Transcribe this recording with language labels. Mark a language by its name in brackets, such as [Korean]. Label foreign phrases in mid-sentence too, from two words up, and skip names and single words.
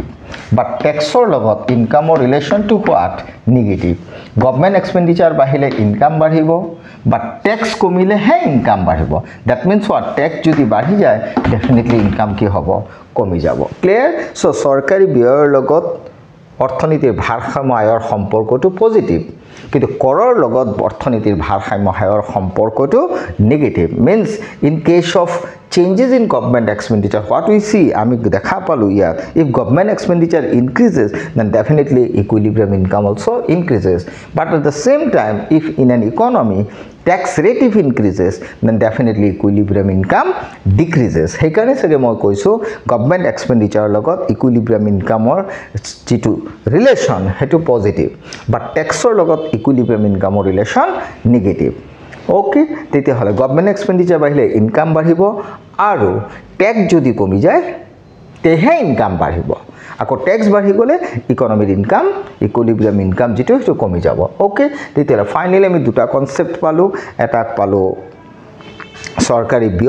[Assamese] বাট টেক্সৰ লগত ইনকামৰ ৰিলেশ্যনটো হোৱাট নিগেটিভ [English] government expenditure [Assamese] বাঢ়িলে ইনকাম বাঢ়িব বাট টেক্স কমিলেহে ইনকাম বাঢ়িব [English] that means what [Assamese] টেক্স যদি বাঢ়ি যায় ডেফিনেটলি ইনকাম কি হ'ব কমি যাব ক্লিয়াৰ সো চৰকাৰী ব্যয়ৰ লগত অৰ্থনীতিৰ ভাৰসাম্য আয়ৰ সম্পৰ্কটো পজিটিভ কিন্তু কৰৰ লগত অৰ্থনীতিৰ ভাৰসাম্য আয়ৰ সম্পৰ্কটো নেগেটিভ [English] means in case of changes in government expenditure what we see [Assamese] আমি দেখা পালো ইয়াত [English] if government expenditure increases then definitely equilibrium income also increases but at the same time if in an economy tax rate if increases then definitely equilibrium income decreases [Assamese] সেইকাৰণে সগে মই কৈছো [English] government expenditure লগত equilibrium income or যেটো [Assamese] relation হেতু positive but taxৰ লগত [English] equilibrium income or relation negative [Assamese] ওকে তেতিয়া হলে [English] government expenditure [Assamese] বাঢ়িলে ইনকাম বাঢ়িব আৰু ট্যাক্স যদি কমি যায় তেহে ইনকাম বাঢ়িব আকৌ ট্যাক্স বাঢ়ি গলে [English] economic income equilibrium income [Assamese] যেটো হেতু কমি যাব ওকে তেতিয়া ফাইনালি আমি দুটা কনসেপ্ট পালো এটা পালো সরকারি